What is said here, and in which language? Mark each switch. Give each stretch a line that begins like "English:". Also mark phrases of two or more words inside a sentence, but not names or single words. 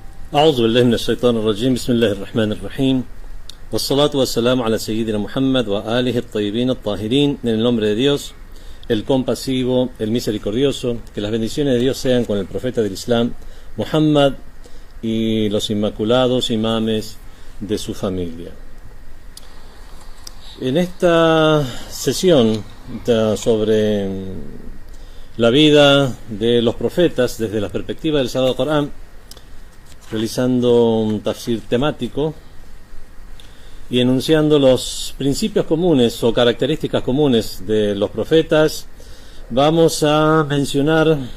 Arabic: أعوذ بالله من الشيطان الرجيم. بسم الله الرحمن الرحيم. والصلاة والسلام على سيدنا محمد وآله الطيبين الطاهرين.
Spanish: En el nombre de Dios, el compasivo, el misericordioso. Que las bendiciones de Dios sean con el profeta del Islam, Muhammad, y los inmaculados imames de su familia. En esta sesión sobre la vida de los profetas desde la perspectiva del Sagrado Corán, realizando un tafsir temático y enunciando los principios comunes o características comunes de los profetas, vamos a mencionar